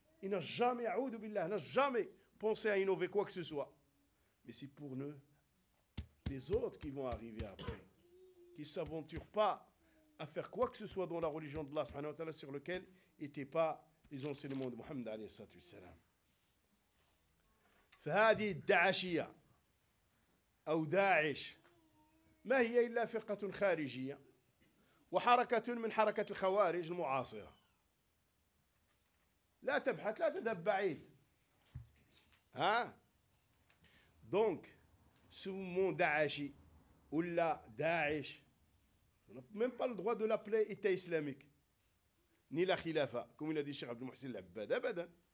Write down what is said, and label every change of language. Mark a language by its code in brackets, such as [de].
[fr] Il n'a jamais, [ar] a'oudou billah, [fr] n'a jamais pensé à innover quoi que ce soit. Mais c'est pour nous, les autres qui vont arriver après, qui ne s'aventurent pas à faire quoi que ce soit dans la religion d'Allah [ar] subhanahu wa ta'ala [fr] sur lequel n'étaient pas les enseignements de Mohammed [ar] alayhi salatu wa salam. فهذه الداعشية أو داعش ما هي إلا فرقة خارجية وحركة من حركة الخوارج المعاصرة. لا تبحث، لا تذهب بعيد. [fr] ها؟ Donc ce mot داعشي ou la داعش on n'a même pas le droit de l'appeler État islamique ni la خلافة comme il a dit Cheikh Abdel Mohsin Al-Abbad. Abadan.